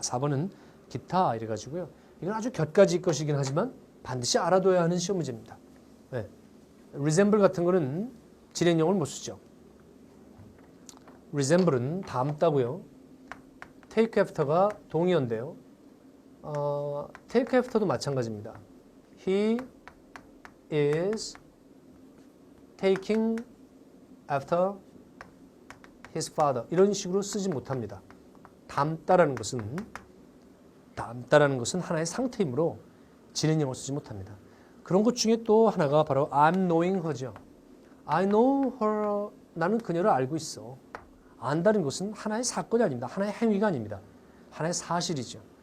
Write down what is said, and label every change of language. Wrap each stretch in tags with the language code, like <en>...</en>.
<ko>4번은 기타 이래가지고요. 이건 아주 곁가지 것이긴 하지만 반드시 알아둬야 하는 시험 문제입니다. 네. resemble 같은 거는 진행형을 못 쓰죠. resemble은 닮다고요. take after가 동의어인데요. take after도 마찬가지입니다.</ko> <en>He is taking after his father.</en> <ko>이런 식으로 쓰지 못합니다. 닮다라는 것은 하나의 상태이므로 진행형을 쓰지 못합니다. 그런 것 중에 또 하나가 바로 I'm knowing her 죠. I know her. 나는 그녀를 알고 있어. 안다는 것은 하나의 사건이 아닙니다. 하나의 행위가 아닙니다. 하나의 사실이죠.</ko>